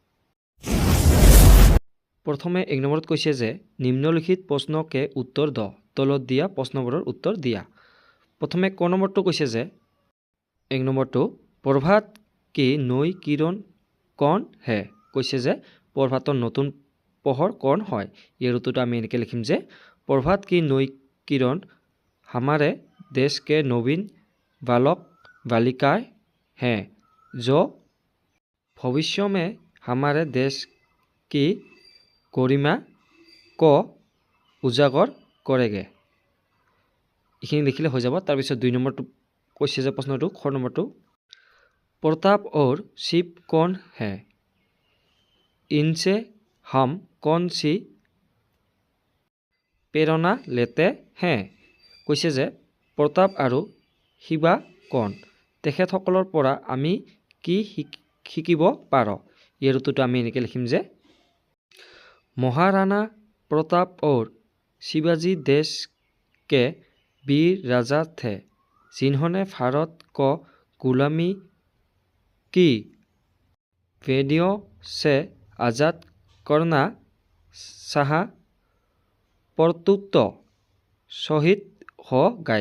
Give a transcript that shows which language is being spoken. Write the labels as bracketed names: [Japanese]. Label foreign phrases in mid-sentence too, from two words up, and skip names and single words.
[Assamese] প্ৰথমে 1 নম্বৰত কৈছে যে নিম্নলিখিত প্ৰশ্নকে উত্তৰ দ, তলত দিয়া প্ৰশ্নবোৰৰ উত্তৰ দিয়া। প্ৰথমে ক নম্বৰটো কৈছে যে 1 নম্বৰটো [Hindi] प्रभात की नई किरण कौन है। [Assamese] কৈছে যে প্ৰভাতৰ নতুন পোহৰ কণ হয়। ইয়াৰ উত্তৰটো আমি এনেকৈ লিখিম যে [Hindi] प्रभात की नई किरण हमारे देश के नवीन बालक बालिकाएं हैं जो भविष्य में हमारे देश की गरिमा को उजागर करेंगे। [Assamese] এইখিনি লিখিলে হৈ যাব। তাৰপিছত 2 নম্বৰটো কৈছে যে প্ৰশ্নটো খ নম্বৰটো [Hindi] प्रताप और शिव कौन है, इनसे हम कौन सी प्रेरणा लेते हैं। [Assamese] কৈছে যে প্ৰতাপ আৰু শিৱা কণ, তেখেতসকলৰ পৰা আমি কি শিকিব পাৰোঁ। ইয়াৰ উত্তৰটো আমি এনেকৈ লিখিম যে [Hindi] महाराणा प्रताप और शिवाजी देश के वीर राजा थे जिन्होंने भारत को गुलामी की भेड़ियों से आज़ाद करना चाहा, परंतु शहीद हो गए।